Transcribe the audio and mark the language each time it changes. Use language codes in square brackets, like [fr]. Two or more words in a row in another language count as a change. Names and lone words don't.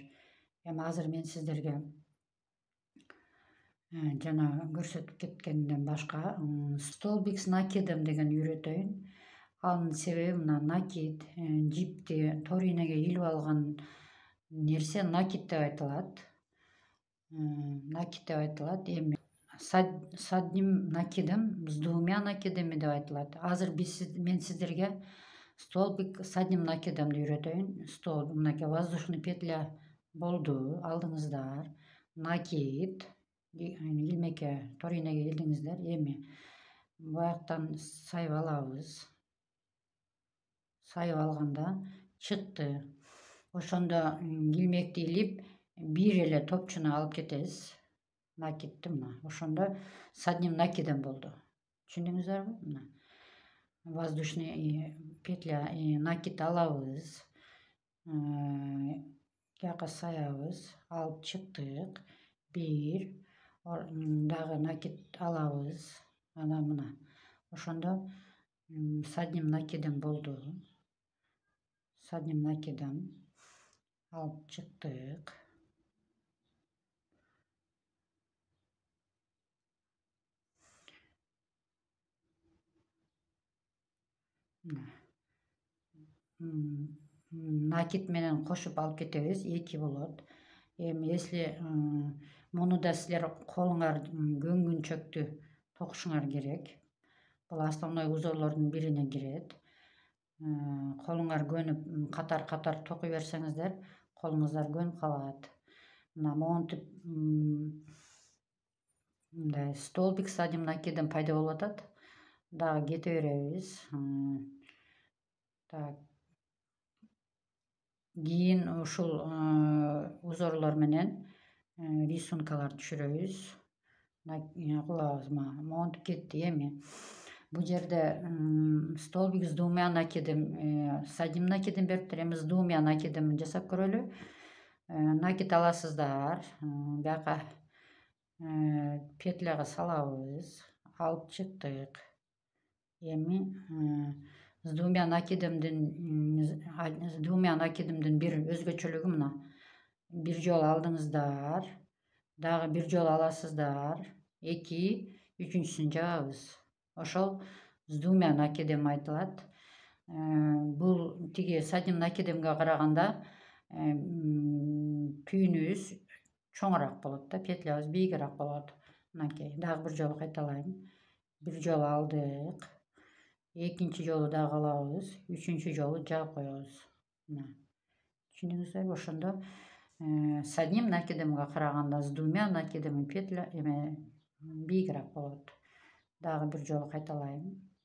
[ky] Эми азыр мен сиздерге жана көрсөтүп кеткенден башка [ru] столбик с накидом [ky] деген үйрөтөйүн. Анын себеби мына накид, жипти тор ийнеге илип алган нерсе накид деп айтылат. Эми [ru] с одним накидом, с двумя накидами [ky] деп айтылат. Азыр мен сиздерге [ru] столбик с одним накидымды [ky] үйрөтөйүн. Столбик, мынакей [ru] воздушный петля [ky] болду, алдыңыздар. Накид, илмекке, тор ийнеге илдиңиздер. Эми буяктан сайып алабыз. Сайып алганда чыкты. Ошондо илмекти илип, бир эле топчуна алып кетесиз. Накидти мына. Ошондо [ru] с одним накидом [ky] болду. Түшүндүңүздөрбү? Мына. [ru] Воздушный петля, [ky] накид алабыз. Жака саябыз. Алып чыктык. Бир. Дагы накид алабыз. Анан мына. Ошондо [ru] с одним накидом [ky] болду. [ru] С одним накидом [ky] алып чыктык. Накид менен кошуп алып кетебиз, 2 болот. Эми если муну да силер колуңар көнгүнчөктү токушуңар керек. Бул основной узорлордун бирине кирет. Колуңар көнүп катар токуй берсеңиздер, колуңуздар көнүп калат. Мына монтип мындай [ru] столбик с одним накидом [ky] пайда болуп атат. Дагы кете беребиз. Так. Кийин ушул узорлор менен рисункалар түшүрөбүз. Кылабыз, монтип кетти. Эми бул жерде [ru] столбик с двумя накидом, с одним накидом [ky] бериптир. Эми [ru] с двумя накидом [ky] жасап көрөлү. Накид аласыздар. Бияка петляга салабыз. Алып чыктык. Эми [ru] с двумя накидымдын [ky] бир өзгөчөлүгү мына. Бир жолу алдыңыздар. Дагы бир жолу аласыздар. 2, үчүнчүсүн жабабыз. Ошол [ru] с двумя накидем [ky] айтылат. Бул тиги [ru] с одним накидемге [ky] караганда түйүнүбүз чоңураак болот да, петлябыз бийигирээк болот. Мынакей, дагы бир жолу кайталайм. Бир жолу алдык. Экинчи жолу дагы алабыз. Үчүнчү жолу жаап коебуз. Мына. Түшүндүңүздөрбү? Ошондо [ru] с одним накидемге [ky] караганда [ru] с двумя накидами [ky] петля бийигирээк болот. Дагы бир жолу кайталайм.